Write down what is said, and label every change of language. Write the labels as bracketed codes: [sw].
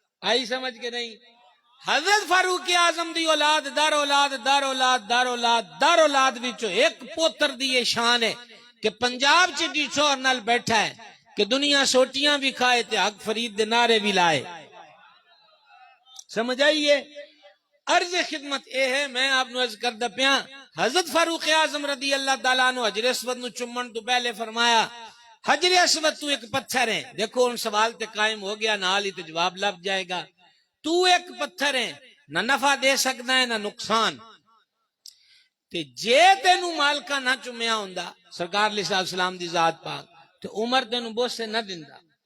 [pa] آئی سمجھ کے نہیں؟ حضرت فاروق اعظم دی اولاد در اولاد در اولاد در اولاد در اولاد وچوں ایک پوتر دی شان ہے کہ پنجاب چ جی چور نال بیٹھا ہے کہ دنیا سوٹیاں بھی کھائے تے حق فرید دے نعرے بھی لائے. سمجھ آئیے؟ عرض خدمت اے ہے میں آپ نو عرض کردہ پیاں حضرت فاروق اعظم رضی اللہ تعالیٰ عنہ حجر اسود نو چمن تو پہلے فرمایا [ur] حجر اسود تو ایک پتھر ہے. [pa] دیکھو ان سوال تے قائم ہو گیا نال ہی تے جواب لب جائے گا. [ur] تو ایک پتھر ہے نہ نفع دے سکتا ہے نہ نقصان. [pa] تے جے تینو مالکا نہ چمیا ہوندا سرکار علیہ السلام دی ذات پاک تے عمر تینو بوسے نہ دیندا.